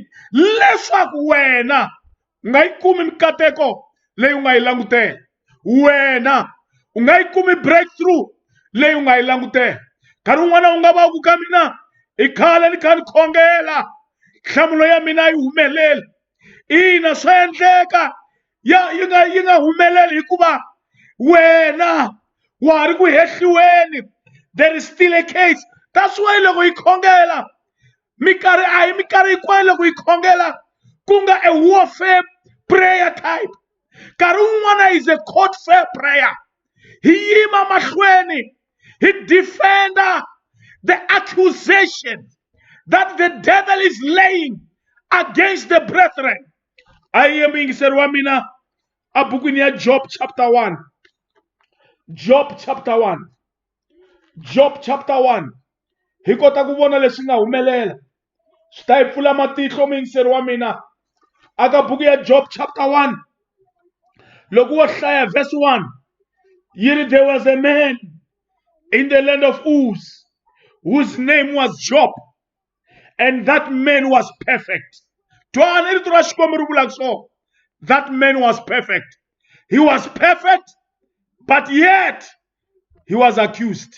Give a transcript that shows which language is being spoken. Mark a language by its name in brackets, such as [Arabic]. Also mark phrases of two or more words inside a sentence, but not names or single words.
[Tsonga] Leswaku wena u nga yi kumi mikateko leyi u nga yi langutela, wena u nga yi kumi breakthrough leyi u nga yi langutela. Nkarhi wun'wana u nga va ku ka mina i khale ni kha ni khongela, nhlamulo ya mina yi humeleli. Ina swa endleka yi nga humeleli hikuva wena wa ha ri ku hehliweni. [English] There is still a case. That's why [Tsonga] loko yi khongela minkarhi a hi minkarhi hinkwayo loko yi khongela ku nga [English] a warfare prayer type. [Tsonga] Nkarhi wun'wana [English] is a courtfare prayer. [Tsonga] Hi yima mahlweni, hi [English] defender the accusation that the devil is laying against the brethren. [Tsonga] Ayiye muyingiseri wa mina a bukwini ya Job chapter 1. Job chapter 1. Job chapter 1. Hi kota ku vona leswi nga humelela. Swi ta hi pfula matihlo muyingiseri wa mina. Aka buku ya Job chapter 1. Loko wo hlaya verse 1. [English] Yiri there was a man in the land of Uz whose name was Job, and that man was perfect. That man was perfect. He was perfect, but yet he was accused.